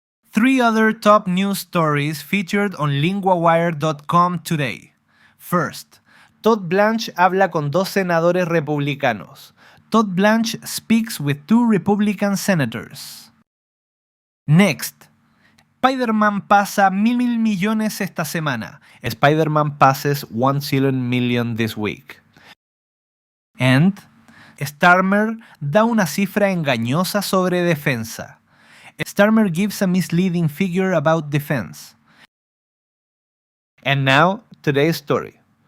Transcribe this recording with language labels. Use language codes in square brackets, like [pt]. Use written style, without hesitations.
[en] 3 other top news stories featured on LINGUAWIRE.com today. [es] First, Todd Blanche habla con 2 senadores republicanos. [en] Todd Blanche speaks with 2 Republican senators. [es] Next, Spider-Man pasa mil millones esta semana. [en] Spider-Man passes 1 zillion million this week. [es] And Starmer da una cifra engañosa sobre defensa. [en] Starmer gives a misleading figure about defense. And now, today's story.